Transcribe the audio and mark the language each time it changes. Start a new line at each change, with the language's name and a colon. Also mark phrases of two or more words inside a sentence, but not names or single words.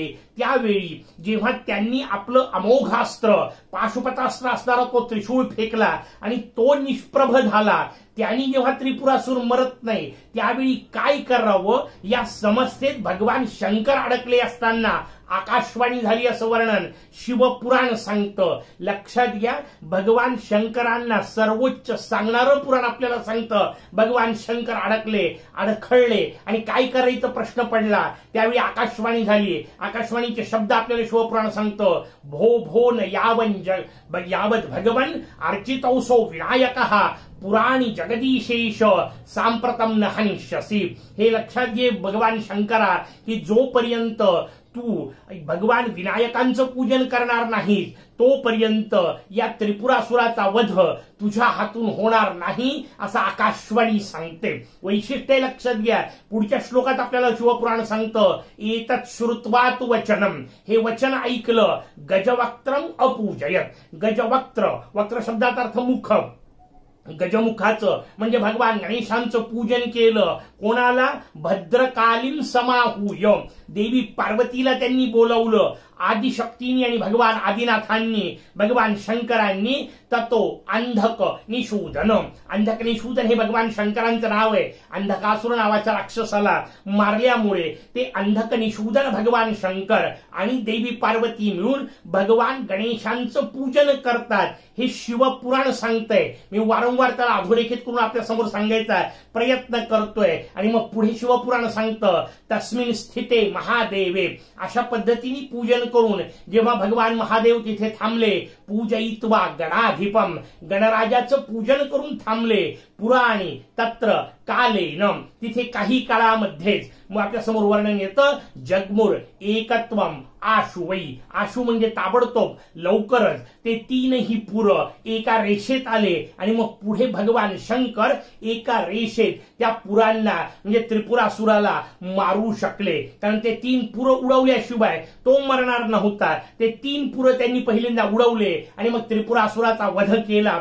Marathi: त्यावेळी जेव्हा त्यांनी आपलं अमोघ अस्त्र पाशुपतास्त्र असणारा तो त्रिशूळ फेकला आणि तो निष्प्रभ झाला, त्यांनी जेव्हा त्रिपुरासुर मरत नाही त्यावेळी काय करावं या समस्येत भगवान शंकर अडकले असताना आकाशवाणी झाली असं वर्णन शिवपुराण सांगतं। लक्षात घ्या, भगवान शंकरांना सर्वोच्च सांगणारं पुराण आपल्याला सांगतं भगवान शंकर अडकले, अडखळले आणि काय करायचं प्रश्न पडला, त्यावेळी आकाशवाणी झाली। आकाशवाणीचे शब्द आपल्याला शिवपुराण सांगतं,
Sanskrit: भो भो न यावत भगवन अर्चितौसो विनायकः पुराणी जगदीशेष सांप्रतम न हनिष्यसी।
Marathi: हे लक्षात घे भगवान शंकरा की जोपर्यंत तू भगवान विनायकांचं पूजन करणार नाही तोपर्यंत या त्रिपुरासुराचा वध तुझ्या हातून होणार नाही असं आकाशवाणी सांगते। वैशिष्ट्य लक्षात घ्या, पुढच्या श्लोकात आपल्याला शिवपुराण सांगतं,
Sanskrit: एतत् श्रुत्वा तु वचनम,
Marathi: हे वचन ऐकलं,
Sanskrit: गजवक्त्रम अपूजयत।
Marathi: गजवक्त्र, वक्त्र शब्दाचा अर्थ मुख, गजमुखाचं म्हणजे भगवान गणेशांचं पूजन केलं। कोणाला?
Sanskrit: भद्रकालीन समाहूय,
Marathi: देवी पार्वतीला त्यांनी बोलवलं आदिशक्तींनी आणि भगवान आदिनाथांनी भगवान शंकरांनी
Sanskrit: ततो अंधक निषूदन,
Marathi: अंधक निषूदन हे भगवान शंकरांचं नाव आहे. अंधकासुर नावाच्या राक्षसाला मारल्यामुळे ते अंधक निषूदन भगवान शंकर आणि देवी पार्वती मिळून भगवान गणेशांचं पूजन करतात. हे शिवपुराण सांगतंय. मी वारंवार त्याला अधोरेखित करून आपल्या समोर सांगायचा प्रयत्न करतोय. आणि मग पुढे शिवपुराण सांगतं
Sanskrit: तस्मिन स्थिते महादेवे,
Marathi: अशा पद्धतीने पूजन करून जेव्हा भगवान महादेव तिथे थांबले,
Sanskrit: पूजयित्वा गणाधिपम,
Marathi: गणराजाचं पूजन करून थांबले.
Sanskrit: पुराणी तत्र कालेन,
Marathi: तिथे काही काळामध्येच मग आपल्या समोर वर्णन येतं
Sanskrit: जगमुर एकत्वम आशु वै,
Marathi: आशु म्हणजे ताबडतोब लवकरच ते तीनही पुर एका रेषेत आले. आणि मग पुढे भगवान शंकर एका रेषेत त्या पुरांना म्हणजे त्रिपुरासुराला मारू शकले. कारण ते तीन पुर उडवल्याशिवाय तो मरणार नव्हता. ते तीन पुर त्यांनी पहिल्यांदा उडवले आणि मग त्रिपुरासुराचा वध केला.